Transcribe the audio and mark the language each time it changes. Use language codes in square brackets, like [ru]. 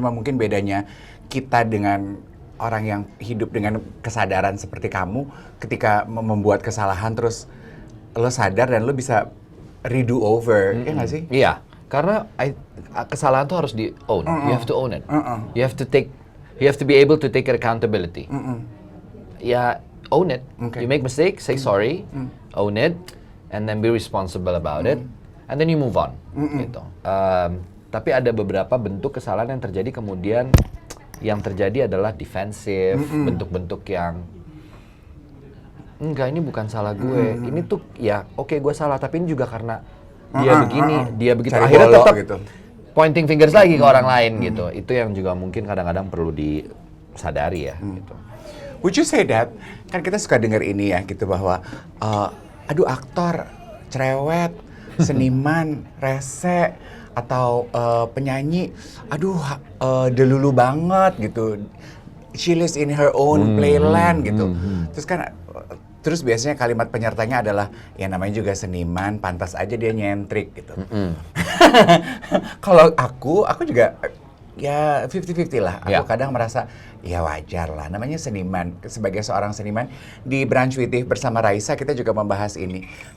[id] Cuma mungkin bedanya kita dengan orang yang hidup dengan kesadaran seperti kamu, ketika membuat kesalahan terus lo sadar dan lo bisa [en] redo over, [id] ya nggak sih? Iya, karena kesalahan tuh harus di own. [en] You have to own it. You have to be able to take accountability. Ya, own it. You make mistake, say sorry, own it, and then be responsible about it, and then you move on. [id] Gitu. Tapi ada beberapa bentuk kesalahan yang terjadi kemudian yang terjadi adalah defensif, bentuk-bentuk yang enggak, ini bukan salah gue, ini tuh ya oke, gue salah, tapi ini juga karena dia begini, dia begitu. Cari Akhirnya bolok tetap gitu. [en] Pointing fingers [id] lagi ke orang lain gitu. Itu yang juga mungkin kadang-kadang perlu disadari ya. Gitu. [en] Would you say that? [id] Kan kita suka dengar ini ya gitu bahwa, aduh aktor cerewet, seniman rese, atau penyanyi, aduh delulu banget gitu. [en] She lives in her own playland gitu. [id] Terus biasanya kalimat penyertanya adalah, ya namanya juga seniman, pantas aja dia nyentrik gitu. Kalau aku juga ya 50-50 lah. Aku kadang merasa, ya wajar lah, namanya seniman. Sebagai seorang seniman, di Brunch with Tiff bersama Raisa kita juga membahas ini.